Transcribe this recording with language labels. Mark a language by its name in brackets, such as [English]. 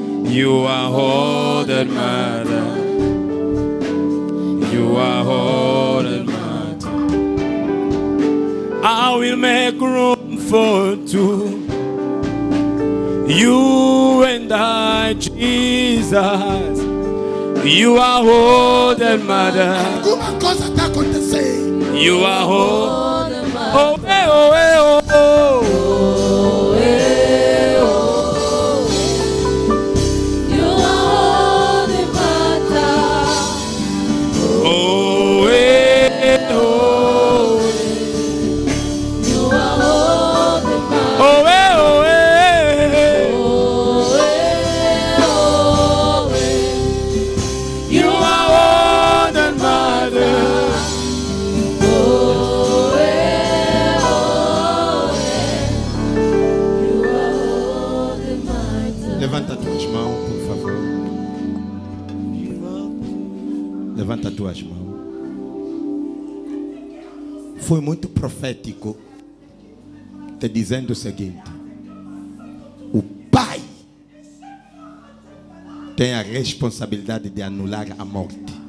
[English] You are all that matters. You are all that matters. I will make room for two. You and I, Jesus. You are all that matters. [Portuguese] Alguma coisa está acontecendo. [English] You are all that matters. Oh, eh, oh, eh, oh, oh. Oh, eh, oh. You are all that matters. Oh, eh, oh. You are all that matters. Oh, eh, oh, eh. Oh, eh, oh, eh. You are all that matters. Oh, eh, oh, eh. You are all that matters. [Portuguese] Levanta tuas mãos, por favor. Levanta tuas mãos. Foi muito profético te dizendo o seguinte: o Pai tem a responsabilidade de anular a morte.